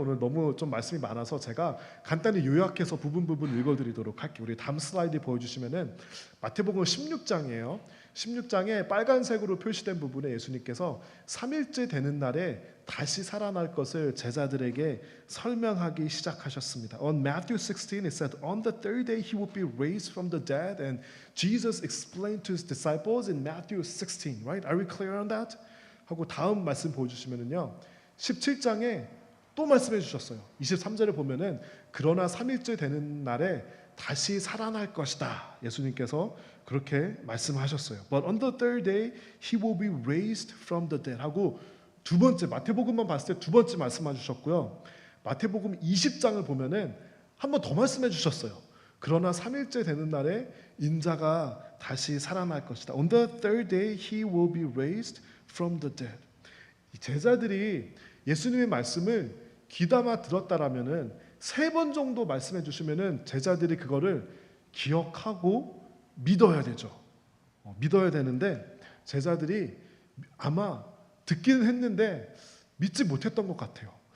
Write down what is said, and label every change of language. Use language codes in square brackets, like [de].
[ko] 오늘 너무 좀 말씀이 많아서 제가 간단히 요약해서 부분 읽어드리도록 할게요. 우리 다음 슬라이드 보여주시면은 마태복음 16장이에요. 16장에 빨간색으로 표시된 부분에 예수님께서 3일째 되는 날에 다시 살아날 것을 제자들에게 설명하기 시작하셨습니다. [en] On Matthew 16 it said, on the third day he will be raised from the dead, and Jesus explained to his disciples in Matthew 16, right? Are we clear on that? [ko] 하고 다음 말씀 보여주시면은요, 17장에 또 말씀해 주셨어요. 23절에 보면은 그러나 3일째 되는 날에 다시 살아날 것이다. 예수님께서 그렇게 말씀하셨어요. [en] But on the third day he will be raised from the dead [ko] 하고 두 번째, 마태복음만 봤을 때 두 번째 말씀해 주셨고요. 마태복음 20장을 보면은 한 번 더 말씀해 주셨어요. 그러나 3일째 되는 날에 인자가 다시 살아날 것이다. [en] On the third day he will be raised from the dead. [ko] 제자들이 예수님의 말씀을 귀담아 들었다라면은 3번 정도 말씀해 주시면은 제자들이 그거를 기억하고 믿어야 되죠. 믿어야 되는데 제자들이 아마 듣기는 했는데 믿지 못했던 것 같아요.